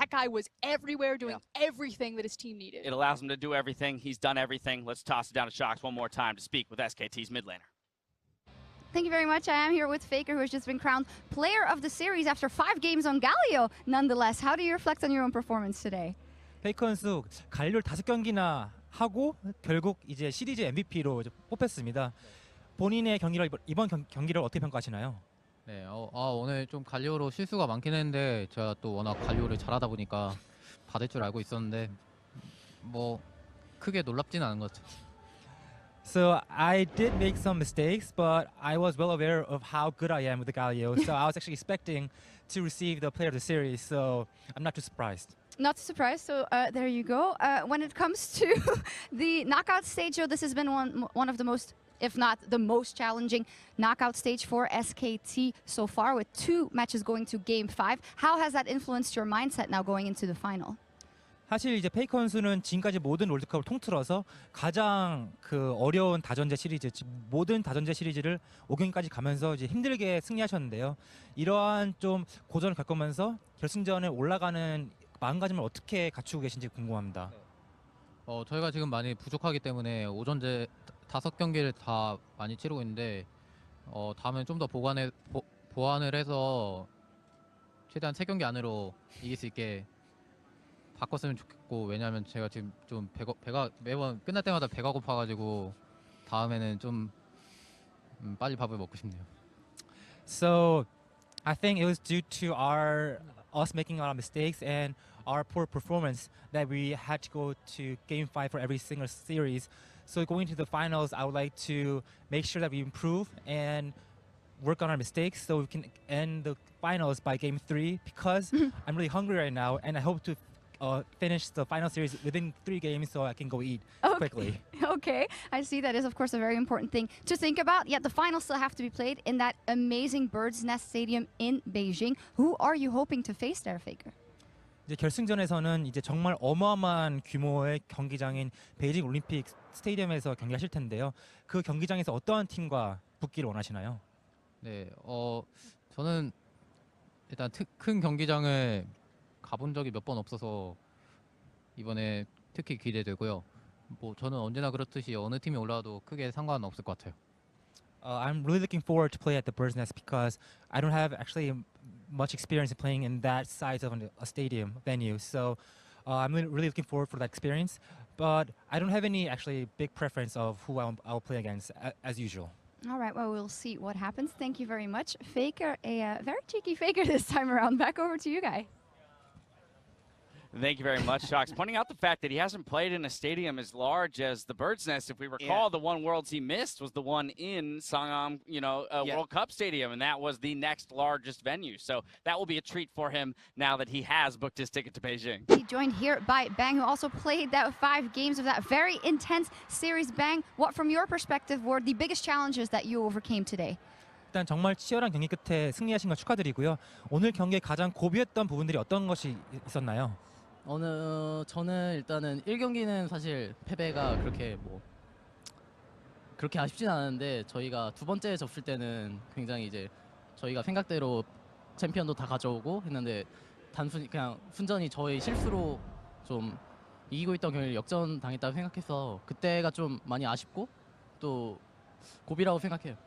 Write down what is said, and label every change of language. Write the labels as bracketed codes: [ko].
[en] guy was everywhere doing everything that his team needed. It allows him to do everything. He's done everything. Let's toss it down to Sjokz one more time to speak with SKT's mid laner. Thank you very much. I am here with Faker, who has just been crowned Player of the Series after 5 games on Galio. Nonetheless, how do you reflect on your own performance today? [ko] 페이커 선수 갈리오를 5경기나 하고 결국 이제 시리즈 MVP로 뽑혔습니다. 본인의 경기를 이번 경기를 어떻게 평가하시나요? 네, 오늘 좀 갈리오로 실수가 많긴 했는데 제가 또 워낙 갈리오를 잘하다 보니까 받을 줄 알고 있었는데 뭐 크게 놀랍지는 않은 것 같아요. [en] So I did make some mistakes, but I was well aware of how good I am with the Galio. So I was actually expecting to receive the Player of the Series. So I'm not too surprised. Not surprised. So there you go. When it comes to the knockout stage, though, this has been one of the most, if not the most challenging knockout stage for SKT so far, with 2 matches going to Game 5. How has that influenced your mindset now going into the final? [ko] 사실 이제 페이커 선수는 지금까지 모든 월드컵을 통틀어서 가장 그 어려운 다전제 시리즈, 모든 다전제 시리즈를 5경기까지 가면서 이제 힘들게 승리하셨는데요. 이러한 좀 고전을 겪으면서 결승전에 올라가는 마음가짐을 어떻게 갖추고 계신지 궁금합니다. 저희가 지금 많이 부족하기 때문에 오전제 5경기를 다 많이 치르고 있는데 다음엔 좀 더 보완을 해서 최대한 3경기 안으로 이길 수 있게 바꿨으면 좋겠고, 왜냐하면 제가 지금 좀 배가 매번 끝날 때마다 배가 고파가지고 다음에는 좀 빨리 밥을 먹고 싶네요. [en] So I think it was due to us making a lot of mistakes and our poor performance that we had to go to Game 5 for every single series. So going to the finals, I would like to make sure that we improve and work on our mistakes so we can end the finals by Game 3, because I'm really hungry right now and I hope to finish the final series within 3 games so I can go eat quickly. Okay, I see that is of course a very important thing to think about. Yet the finals still have to be played in that amazing Bird's Nest Stadium in Beijing. Who are you hoping to face there, Faker? [ko] 이제 결승전에서는 이제 정말 어마어마한 규모의 경기장인 베이징 올림픽 스테디움에서 경기하실 텐데요. 그 경기장에서 어떠한 팀과 붙기를 원하시나요? 네, 저는 일단 큰 경기장을 가본 적이 몇 번 없어서 이번에 특히 기대되고요. 뭐 저는 언제나 그렇듯이 어느 팀이 올라와도 크게 상관없을 것 같아요. [en] I'm really looking forward to play at the Bird's Nest because I don't have actually much experience in playing in that size of a stadium venue. So I'm really looking forward for that experience. But I don't have any actually big preference of who I'll play against as usual. All right, well, we'll see what happens. Thank you very much. Faker, a very cheeky Faker this time around. Back over to you, Guy. Thank you very much, Sjokz. Pointing out the fact that he hasn't played in a stadium as large as the Bird's Nest. If we recall, the one Worlds he missed was the one in Sangam, World Cup Stadium, and that was the next largest venue. So that will be a treat for him now that he has booked his ticket to Beijing. He joined here by Bang, who also played that 5 games of that very intense series. Bang, what from your perspective were the biggest challenges that you overcame today? [ko] 일단 정말 치열한 경기 끝에 승리하신 걸 축하드리고요. 오늘 경기에 가장 고비였던 부분들이 어떤 것이 있었나요? 저는 일단은 1경기는 사실 패배가 그렇게 아쉽진 않은데, 저희가 두 번째 접을 때는 굉장히 이제 저희가 생각대로 챔피언도 다 가져오고 했는데 단순히 그냥 순전히 저희 실수로 좀 이기고 있던 경기를 역전당했다고 생각해서 그때가 좀 많이 아쉽고 또 고비라고 생각해요.